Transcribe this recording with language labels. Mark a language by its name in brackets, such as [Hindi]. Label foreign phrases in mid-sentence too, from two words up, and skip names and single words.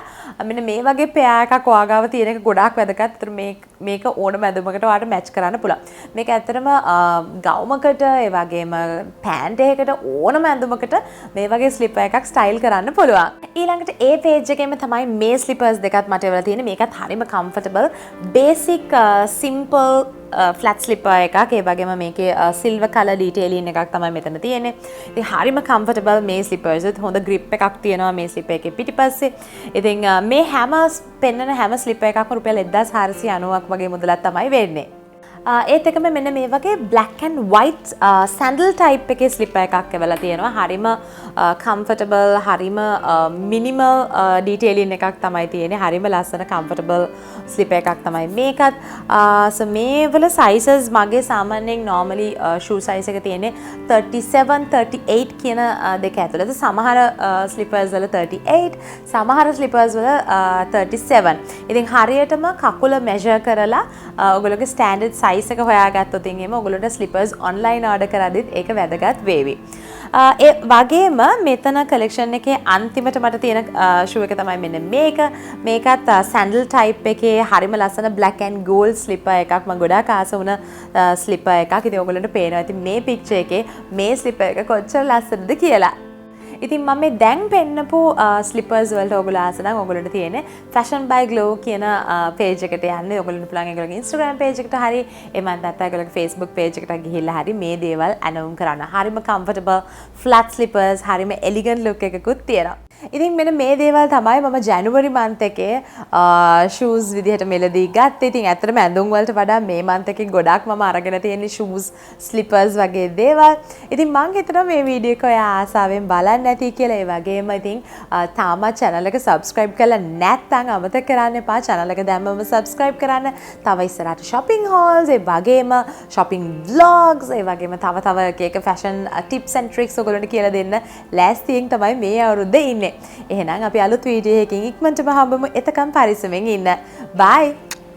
[Sinhala] මෙන්න මේ වගේ පෙයා එකක් ඔයාගාව තියෙන එක ගොඩාක් වැදගත්. ඒතර මේක ඕනම ඇඳුමකට ඔයාලට මැච් කරන්න පුළුවන්. මේක ඇත්තටම ගවුමකට ඒ වගේම පෑන්ට් එකකට ඕනම ඇඳුමකට මේ වගේ ස්ලිපර් එකක් ස්ටයිල් කරන්න පුළුවන්. ඊළඟට ඒ page එකේම තමයි මේ ස්ලිපර්ස් දෙකත් මට එවලා තියෙන්නේ. මේකත් හරිම [English] comfortable basic simple flat slipper [Sinhala] එකක්. ඒ වගේම මේකේ [English] silver color detailing [Sinhala] එකක් තමයි මෙතන තියෙන්නේ. ඉතින් හරිම comfortable මේ slippers උත් හොඳ grip එකක් තියෙනවා මේ slipper එකේ පිටිපස්සේ. ඉතින් මේ හැම පෙන්නන හැම slipper එකක්ම රුපියල් 1490ක් වගේ මුදලක් තමයි වෙන්නේ. ඒත් එකම මෙන්න මේ වගේ [English] black and white sandal type [Sinhala] එකේ slipper එකක් එවලා තියෙනවා. හරිම comfortable හරිම [English] minimal detailing [Sinhala] එකක් තමයි තියෙන්නේ. හරිම ලස්සන [English] comfortable slipper [Sinhala] එකක් තමයි මේකත්. so මේ වල sizes මගේ සාමාන්‍යයෙන් [English] normally shoe size [Sinhala] එක තියෙන්නේ 37 38 කියන දෙක ඇතුළත. සමහර slippers වල 38 සමහර slippers වල 37. ඉතින් හරියටම කකුල measure කරලා ඔයගොල්ලෝගේ [English] standard size [Sinhala] එක හොයාගත්තොත් එහෙම ඔයගොල්ලන්ට [English] slippers online order [Sinhala] කරද්දිත් ඒක වැදගත් වේවි. ඒ වගේම මෙතන collection එකේ අන්තිමට මට තියෙන shoe එක තමයි මෙන්න මේක. මේකත් [English] sandal type [Sinhala] එකේ හරිම ලස්සන [English] black and gold slipper [Sinhala] එකක්. මම ගොඩාක් ආස වුණ slipper එකක්. ඉතින් ඔයගොල්ලන්ට පේනවා ඉතින් මේ picture එකේ මේ slipper එක කොච්චර ලස්සනද කියලා. ඉතින් මම මේ දැන් පෙන්නපු ස්ලිපර්ස් වලට ඔයගොල්ලෝ ආස නම් ඔයගොල්ලන්ට තියෙන්නේ fashion by glow කියන page එකට යන්න. ඔයගොල්ලන්ට පුළුවන් ඒගොල්ලෝගේ Instagram page එකට හරි එමන් නැත්නම් ඒගොල්ලෝගේ Facebook page එකට ගිහිල්ලා හරි මේ දේවල් අනවුම් කරන්න. හරිම [English] comfortable flat slippers [Sinhala] හරිම [English] elegant look [Sinhala] එකකුත් තියෙනවා. ඉතින් මෙන්න මේ දේවල් තමයි මම [English] January month [Sinhala] එකේ shoes විදිහට මෙලදී ගත්තේ. ඉතින් ඇත්තටම ඇඳුම් වලට වඩා මේ month එකේ ගොඩක් මම අරගෙන තියෙන්නේ [English] shoes, slippers [Sinhala] වගේ දේවල්. ඉතින් මම හිතනවා මේ වීඩියෝ එක ඔයා ආසාවෙන් බලන්න ඇති කියලා. ඒ වගේම ඉතින් තාමත් channel එක subscribe කරලා නැත්නම් අමතක කරන්න එපා. channel එක දැම්මම subscribe කරන්න. තව ඉස්සරහට [English] shopping hauls, [Sinhala] ඒ වගේම [English] shopping vlogs, [Sinhala] ඒ වගේම තව එක [English] fashion tips and tricks [Sinhala] ඔයගොල්ලන්ට කියලා දෙන්න ලෑස්තියෙන් තමයි මේ අවුරුද්දේ ඉන්නේ. එහෙනම් අපි අලුත් වීඩියෝ එකකින් ඉක්මනටම හම්බෙමු. එතකම් පරිස්සමෙන් ඉන්න. බයි.